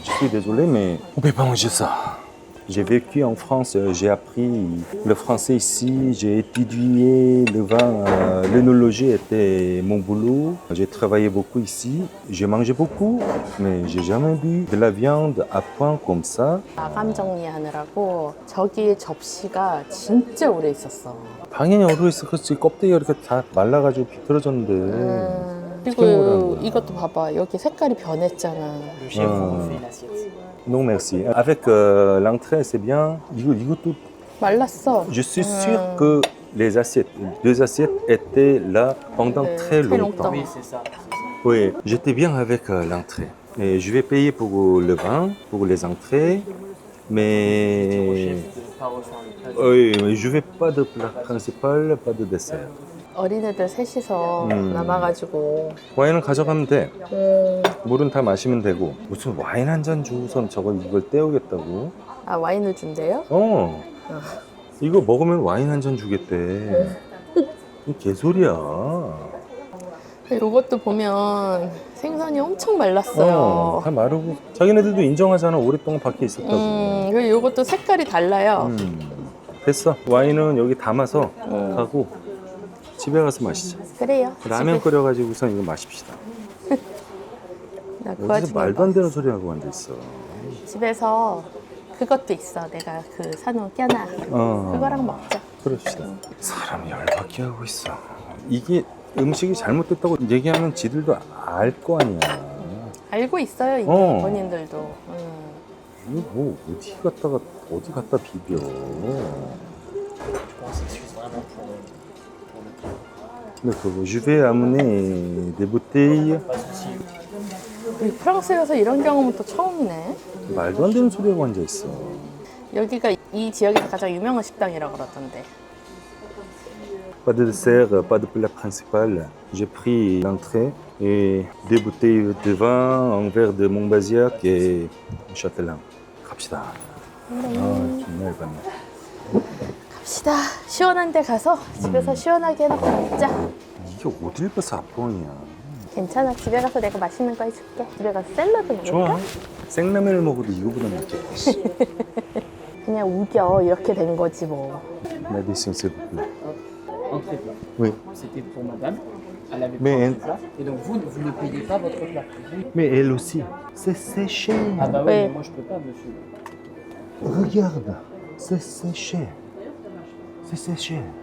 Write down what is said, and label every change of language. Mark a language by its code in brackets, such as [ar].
[fr] Je suis désolé, mais on ne peut pas manger ça. J'ai vécu en France, j'ai appris le français ici, j'ai étudié le vin, l'œnologie était mon boulot. J'ai travaillé beaucoup ici, j'ai mangé beaucoup, mais j'ai jamais vu de la viande à point comme ça. [ko] 마감 정리하느라고 저기 접시가 진짜 오래 있었어. 당연히 오래 있었겠지. 껍데기가 이렇게 다 말라가지고 비틀어졌는데. 그리고 뭐라는 이것도 봐봐. 여기 색깔이 변했잖아. [fr] Le chef vous refait une assiette. Non merci. Avec l'entrée, c'est bien. [ko] 이것도 말랐어. [fr] je suis sûr que les assiettes, 2 assiettes étaient là pendant très très longtemps. longtemps. Oui, c'est ça. Oui, j'étais bien avec l'entrée. Et je vais payer pour le vin, pour les entrées, Au mais chef de ne pas refaire le plat. oui, mais je vais pas de plat principal, pas de dessert. [ko] 어린애들 셋이서 남아가지고 와인은 가져가면 돼. 물은 다 마시면 되고. 무슨 와인 한 잔 주고선 이걸 때우겠다고? 아 와인을 준대요? 이거 먹으면 와인 한 잔 주겠대. 이 개소리야. 이것도 보면 생선이 엄청 말랐어요. 다 마르고. 자기네들도 인정하잖아. 오랫동안 밖에 있었다고. 그리고 이것도 색깔이 달라요. 됐어. 와인은 여기 담아서 가고 집에 가서 마시자. 그래요. 라면 끓여가지고선 이거 마십시다. 나 그 여기서 와중에 말도 안 되는 소리 하고 앉아있어. 집에서 그것도 있어. 내가 그 사놓은 껴나. 그거랑 먹자. 그럽시다. 사람이 열받게 하고 있어. 이게 음식이 잘못됐다고 얘기하면 지들도 알 거 아니야. 알고 있어요, 이게 본인들도. 이거 뭐 어디 갖다 비벼. [fr] Je pense que c'est vraiment pour le plat. D'accord, je vais amener des bouteilles. Pas de souci. [ko] 우리 프랑스에 가서 이런 경험은 또 처음이네. 말도 안 되는 소리 하고 앉아있어. 여기가 이 지역에서 가장 유명한 식당이라고 그러던데. [fr] Pas de dessert, pas de plat principal. J'ai pris l'entrée et 2 bouteilles de vin, un verre de Montbazillac et un châtelain. [ko] 갑시다. 정말 열받네. 갑시다. 시원한 데 가서 집에서 시원하게 해놓고 먹자. 이게 어딜 봐서 앞방이야. 괜찮아. 집에 가서 내가 맛있는 거 해줄게. 집에 가서 샐러드 먹을까? 좋아. 생라면을 먹어도 이거보다 낫겠다. 그냥 우겨. 이렇게 된 거지 뭐. [fr] L'addition, s'il vous plaît. Entrée plat. Oui. C'était pour madame. Elle avait Mais pris elle- un plat. Et donc vous ne payez pas votre plat. Mais elle aussi. C'est séché. Ah bah Oui. oui, mais moi je peux pas, monsieur. Regarde. C'est séché. C'est séché.